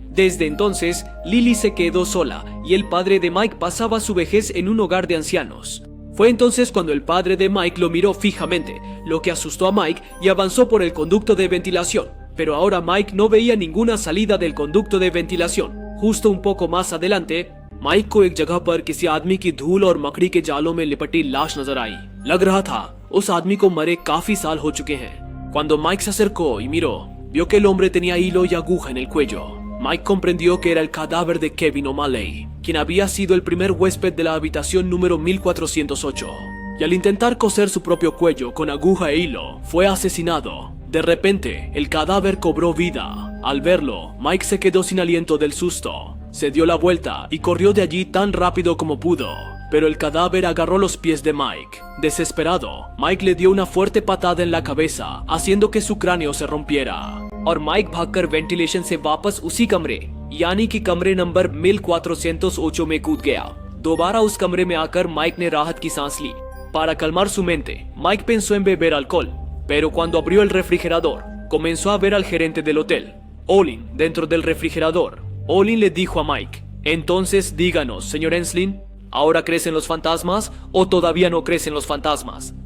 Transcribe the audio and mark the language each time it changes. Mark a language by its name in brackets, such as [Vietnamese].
[Spanish] Desde entonces, Lily se quedó sola, y el padre de Mike pasaba su vejez en un hogar de ancianos. Fue entonces cuando el padre de Mike lo miró fijamente, lo que asustó a Mike y avanzó por el conducto de ventilación. Pero ahora Mike no veía ninguna salida del conducto de ventilación. Justo un poco más adelante, [Hindi] mic को एक जगह पर किसी आदमी की धूल और मकड़ी के जालों में लिपटी लाश नजर आई। लग रहा था उस आदमी को मरे काफी साल हो चुके हैं। [Spanish] Cuando Mike se acercó y miró, vio que el hombre tenía hilo y aguja en el cuello. Mike comprendió que era el cadáver de Kevin O'Malley, quien había sido el primer huésped de la habitación número 1408. Y al intentar coser su propio cuello con aguja e hilo, fue asesinado. De repente, el cadáver cobró vida. Al verlo, Mike se quedó sin aliento del susto. Se dio la vuelta y corrió de allí tan rápido como pudo. Pero el cadáver agarró los pies de Mike. Desesperado, Mike le dio una fuerte patada en la cabeza, haciendo que su cráneo se rompiera. [Hindi] और mic भागकर ventilation से वापस उसी कमरे यानी कि कमरे number 1408 में कूद गया। दोबारा उस कमरे में आकर माइक ने राहत की सांस ली। [Spanish] Para calmar su mente, Mike pensó en beber alcohol, pero cuando abrió el refrigerador, comenzó a ver al gerente del hotel, Olin, dentro del refrigerador. Olin le dijo a Mike: entonces díganos, señor Enslin, ¿ahora crees en los fantasmas o todavía no crees en los fantasmas?